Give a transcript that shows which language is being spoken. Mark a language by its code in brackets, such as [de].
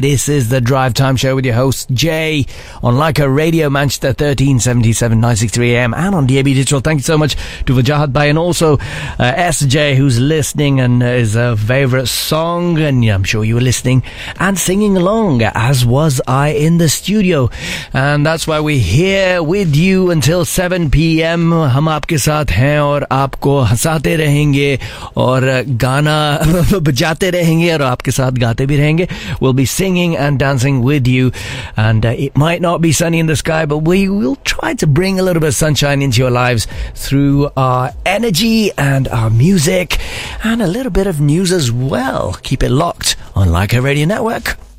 [en] This is the drive time show with your host Jay on Lyca Radio Manchester 1377 963 AM and on DAB digital. Thank you so much to Wajahat bhai and also S J who's listening and is a favourite song and I am sure you are listening and singing along as was I in the studio. And that's why we're here with you until 7 PM. [hi] हम आपके साथ हैं और आपको हंसाते रहेंगे और गाना बजाते रहेंगे और आपके साथ गाते भी रहेंगे. [en] We'll be singing and dancing with you. And it might not be sunny in the sky, but we will try to bring a little bit of sunshine into your lives through our energy and our music and a little bit of news as well. Keep it locked on Like a Radio Network.